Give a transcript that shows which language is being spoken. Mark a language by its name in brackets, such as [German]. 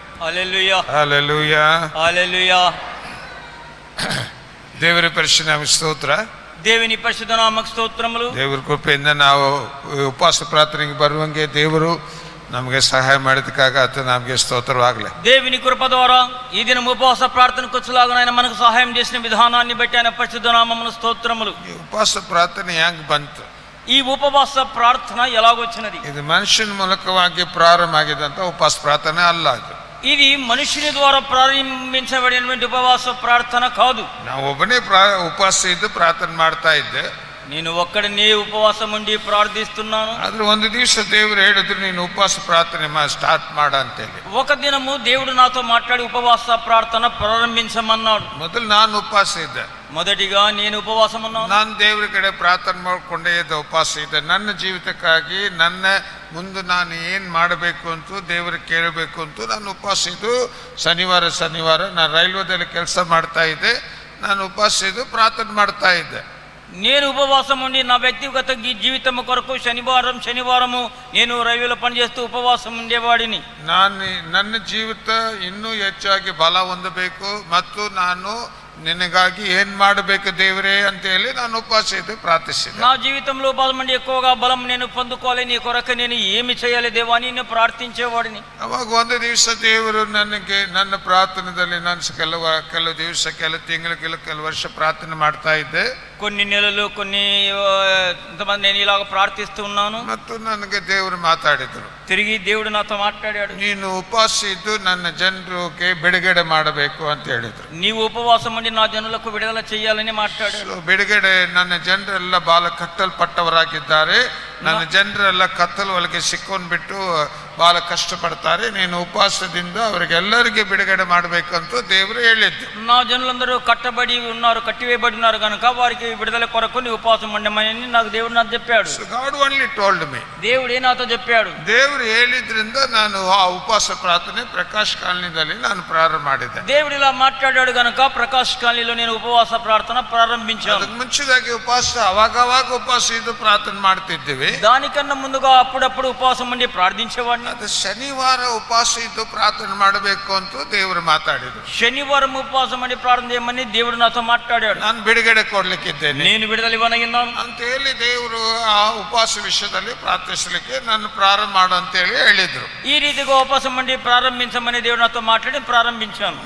[English] Hallelujah. Hallelujah. Hallelujah. [Kannada] ದೇವರ ಪರಿಶುದ್ಧ ನಾಮಕ್ಕೆ ಸ್ತೋತ್ರ. [Telugu] ದೇವನಿ ಪರಿಶುದ್ಧ ನಾಮಕ್ಕೆ ಸ್ತೋತ್ರములు. [Kannada] ದೇವರ ಕೃಪೆಯಿಂದ ನಾವು ಉಪವಾಸ ಪ್ರಾರ್ಥನೆಗೆ ಬರುವಂಗೆ ದೇವರು ನಮಗೆ ಸಹಾಯ ಮಾಡಿದಕ್ಕಾಗ ಆತ ನಮಗೆ ಸ್ತೋತ್ರವಾಗಲಿ. [Telugu] దేవుని కృప ద్వారా ఈ దినం ఉపవాస ప్రార్థనకు వచ్చేలాగా ఆయన మనకు సహాయం చేసిన విధానాన్ని బట్టి ఆయన పరిశుద్ధ నామమున స్తోత్రములు. [Kannada] ಈ ಉಪವಾಸ ಪ್ರಾರ್ಥನೆ ಹೆಂಗ್ ಬಂತು? [Telugu] ఈ ఉపవాస ప్రార్థన ఎలాగొచ్చినది? [Kannada] ಇದು ಮನುಷ್ಯನ ಮೂಲಕವಾಗಿ ಪ್ರಾರಂಭ ಆಗಿದಂತ ಉಪವಾಸ ಪ್ರಾರ್ಥನೆ ಅಲ್ಲ. ಅದು [Telugu] ఇది మనుషుని ద్వారా ప్రారంభించబడినటువంటి ఉపవాస ప్రార్థన కాదు. [Kannada] ನಾವು ಒಬ್ಬನೇ ಉಪವಾಸ ಇದ್ದು ಪ್ರಾರ್ಥನೆ ಮಾಡ್ತಾ ಇದ್ದೆ. [Telugu] నేను ఒక్కడినే ఉపవాసం ఉండి ప్రార్థిస్తున్నాను. [Kannada] ಆದ್ರೆ ಒಂದು ದಿವಸ ದೇವರು ಹೇಳಿದ್ರು, ನೀನು ಉಪವಾಸ ಪ್ರಾರ್ಥನೆ ಸ್ಟಾರ್ಟ್ ಮಾಡ ಅಂತೇಳಿ. [Telugu] ఒక దినము దేవుడు నాతో మాట్లాడి ఉపవాస ప్రార్థన ప్రారంభించమన్నాడు. [Kannada] ಮೊದಲು ನಾನು ಉಪವಾಸ ಇದ್ದೆ. [Telugu] మొదటిగా నేను ఉపవాసం ఉన్నాను. [Kannada] ನಾನು ದೇವರ ಕಡೆ ಪ್ರಾರ್ಥನೆ ಮಾಡ್ಕೊಂಡೇ ಇದ್ದ ಉಪವಾಸ ಇದ್ದೆ. ನನ್ನ ಜೀವಿತಕ್ಕಾಗಿ ನನ್ನ ಮುಂದೆ ನಾನು ಏನು ಮಾಡಬೇಕು ಅಂತ ದೇವರಿಗೆ ಕೇಳಬೇಕು ಅಂತ ನಾನು ಉಪವಾಸ ಇದ್ದು ಶನಿವಾರ ನಾನು ರೈಲ್ವೆದಲ್ಲಿ ಕೆಲಸ ಮಾಡ್ತಾ ಇದ್ದೆ. ನಾನು ಉಪವಾಸ ಇದ್ದು ಪ್ರಾರ್ಥನೆ ಮಾಡ್ತಾ ಇದ್ದೆ. [Telugu] నేను ఉపవాసం ఉండి నా వ్యక్తిగత జీవితం కొరకు శనివారము నేను రైల్వేలో పనిచేస్తూ ఉపవాసం ఉండేవాడిని. [Kannada] ನನ್ನ ಜೀವಿತ ಇನ್ನೂ ಹೆಚ್ಚಾಗಿ ಬಲ ಹೊಂದಬೇಕು ಮತ್ತು ನಾನು ನಿನಗಾಗಿ ಏನ್ ಮಾಡಬೇಕು ದೇವರೇ ಅಂತ ಹೇಳಿ ನಾನು ಉಪವಾಸ ಇದ್ದು ಪ್ರಾರ್ಥಿಸಿದೆ. [Telugu] నా జీవితంలో బలమండి ఎక్కువగా బలం నేను పొందుకోవాలి, నీ కొరకు నేను ఏమి చేయాలి దేవా అని నేను ప్రార్థించేవాడిని. [Kannada] ಅವಾಗ ಒಂದು ದಿವಸ ದೇವರು ನನಗೆ ನನ್ನ ಪ್ರಾರ್ಥನೆಯಲ್ಲಿ ನಾನು ಕೆಲವು ದಿವಸ ಕೆಲವು ತಿಂಗಳು ಕೆಲವು ವರ್ಷ ಪ್ರಾರ್ಥನೆ ಮಾಡ್ತಾ ಇದ್ದೆ. [Telugu] కొన్ని నెలలు ఇంతమంది నేను ఇలాగ ప్రార్థిస్తూ ఉన్నాను. [Kannada] ಮತ್ತು ನನಗೆ ದೇವರು ಮಾತಾಡಿದ್ರು, [Telugu] తిరిగి దేవుడు నాతో మాట్లాడాడు. [Kannada] ನೀನು ಉಪವಾಸ ಇದ್ದು ನನ್ನ ಜನರಿಗೆ ಬಿಡುಗಡೆ ಮಾಡಬೇಕು ಅಂತ ಹೇಳಿದ್ರು. [Telugu] నీవు ఉపవాసం ఉండి నా జనులకు విడుదల చేయాలని మాట్లాడాడు. [Kannada] ಬಿಡುಗಡೆ, ನನ್ನ ಜನರೆಲ್ಲ ಬಹಳ ಕಟ್ಟಲ್ಪಟ್ಟವರಾಗಿದ್ದಾರೆ. ನನ್ನ ಜನರೆಲ್ಲ ಕತ್ತಲು ಒಳಗೆ ಸಿಕ್ಕೊಂಡ್ಬಿಟ್ಟು ಬಹಳ ಕಷ್ಟಪಡ್ತಾರೆ. ನೀನು ಉಪವಾಸದಿಂದ ಅವರಿಗೆಲ್ಲರಿಗೆ ಬಿಡುಗಡೆ ಮಾಡಬೇಕಂತ ದೇವರು ಹೇಳಿದ್ದು. [Telugu] నా జనులందరూ కట్టబడి ఉన్నారు, కట్టివేయబడి ఉన్నారు కనుక వారికి విడుదల కొరకు నీ ఉపవాసం ఉండమని నాకు దేవుడు నాకు చెప్పాడు. [English] So God only told me. [Telugu] దేవుడే నాతో చెప్పాడు. [Kannada] ದೇವರು ಹೇಳಿದ್ರಿಂದ ನಾನು ಆ ಉಪವಾಸ ಪ್ರಾರ್ಥನೆ ಪ್ರಕಾಶ್ ಕಾಲನಿದಲ್ಲಿ ನಾನು ಪ್ರಾರಂಭ ಮಾಡಿದ್ದೆ. [Telugu] దేవుడు ఇలా మాట్లాడాడు కనుక ప్రకాశ్ కాలనీలో నేను ఉపవాಸ ప్రార్థన ప్రారంభించాను. [Kannada] ಅದಕ್ಕೆ ಮುಂಚಿದಾಗಿ ಉಪವಾಸ ಅವಾಗ ಉಪವಾಸ ಇದ್ದು ಪ್ರಾರ್ಥನೆ ಮಾಡ್ತಿದ್ದೀವಿ. [Telugu] దానికన్నా ముందుగా అప్పుడప్పుడు ఉపవాసం ఉండి ప్రార్థించేవాడిని. [Kannada] ಅದು ಶನಿವಾರ ಉಪವಾಸ ಇದ್ದು ಪ್ರಾರ್ಥನೆ ಮಾಡಬೇಕು ಅಂತ ದೇವರು ಮಾತಾಡಿದ್ರು. [Telugu] శనివారం ఉపవాసం ఉండి ప్రార్థన చేయమని దేవుడు నాతో మాట్లాడాడు. [Kannada] ನಾನು ಬಿಡುಗಡೆ ಕೊಡ್ಲಿಕ್ಕಿದ್ದೇನೆ [Telugu] నేను విడుదల ఇవ్వనగిన్నాను [Kannada] ಅಂತ ಹೇಳಿ ದೇವರು ಆ ಉಪವಾಸ ವಿಷಯದಲ್ಲಿ ಪ್ರಾರ್ಥಿಸಲಿಕ್ಕೆ ನಾನು ಪ್ರಾರಂಭ ಮಾಡು ಅಂತ ಹೇಳಿ ಹೇಳಿದ್ರು. [Telugu] ఈ రీతిగా ఉపవాసం ఉండి ప్రారంభించమని దేవుడు నాతో మాట్లాడి ప్రారంభించాను.